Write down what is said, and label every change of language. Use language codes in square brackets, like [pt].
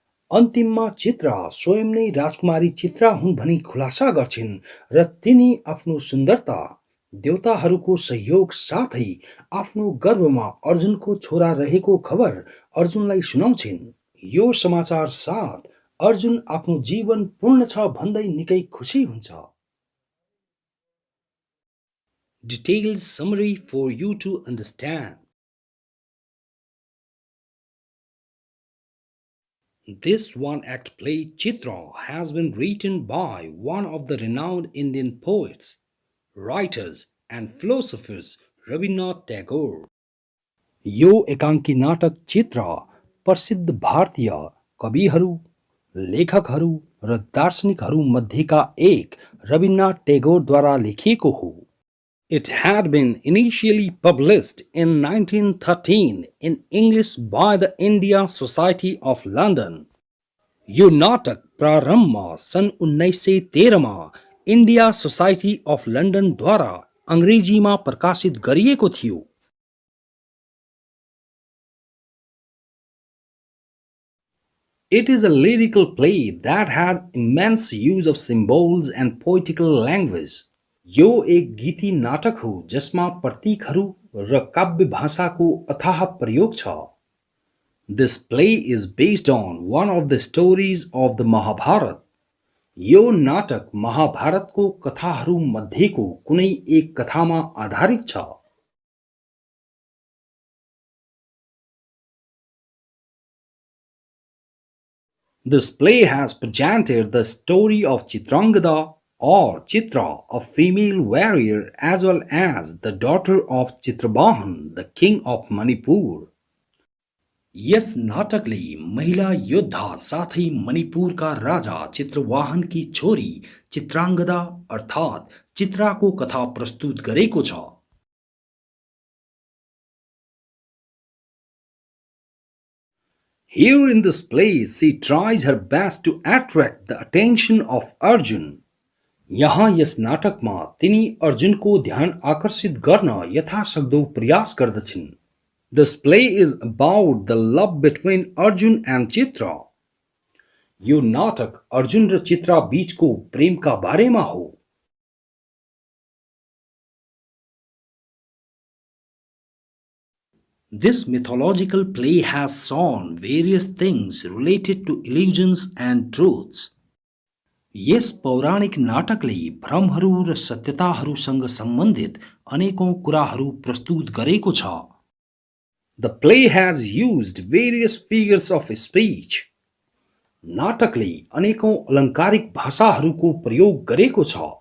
[ne] अन्तिममा चित्रा स्वयं नै राजकुमारी चित्रा हुन् भनी खुलासा गर्छिन् र तिनी आफ्नो सुन्दरता, देवताहरूको सहयोग साथै आफ्नो गर्भमा अर्जुनको छोरा रहेको खबर अर्जुनलाई सुनाउँछिन्। यो समाचार साथ अर्जुन आफ्नो जीवन पूर्ण छ भन्दै निकै खुसी हुन्छ। [en] Detailed summary for you to understand. This one-act play Chitra has been written by one of the renowned Indian poets, writers and philosophers Rabindranath Tagore. [ne] यो एकाङ्की नाटक चित्र प्रसिद्ध भारतीय कविहरू, लेखकहरू र दार्शनिकहरू मध्येका एक रविन्द्रनाथ टेगोरद्वारा लेखिएको हो। [en] It had been initially published in 1913 in English by the India Society of London. [ne] यो नाटक प्रारम्भमा सन् 1913 मा इन्डिया सोसाइटी अफ लन्डनद्वारा अङ्ग्रेजीमा प्रकाशित गरिएको थियो। [en] It is a lyrical play that has immense use of symbols and poetical language. [ne] यो एक गीती नाटक हो जसमा प्रतीकहरू र काव्य भाषाको अथाह प्रयोग छ। [en] This play is based on one of the stories of the Mahabharata. [ne] यो नाटक महाभारतको कथाहरू मध्येको कुनै एक कथामा आधारित छ। [en] This play has presented the story of Chitrangada or Chitra, a female warrior, as well as the daughter of Chitrabahana, the king of Manipur. [ne] यस नाटकले महिला योद्धा साथै मणिपुरका राजा चित्रवाहनकी छोरी चित्राङ्गदा अर्थात् चित्राको कथा प्रस्तुत गरेको छ। [en] Here in this play, she tries her best to attract the attention of Arjun. [ne] यहाँ यस नाटकमा तिनी अर्जुनको ध्यान आकर्षित गर्न यथासक्दो प्रयास गर्दछिन्। [en] This play is about the love between Arjun and Chitra. [ne] यो नाटक अर्जुन र चित्रा बीचको प्रेमका बारेमा हो। [en] This mythological play has shown various things related to illusions and truths. [ne] यस पौराणिक नाटकले भ्रमहरू र सत्यताहरूसँग सम्बन्धित अनेकौं कुराहरू प्रस्तुत गरेको छ। [en] The play has used various figures of speech. [ne] नाटकले अनेकौं अलङ्कारिक भाषाहरूको प्रयोग गरेको छ।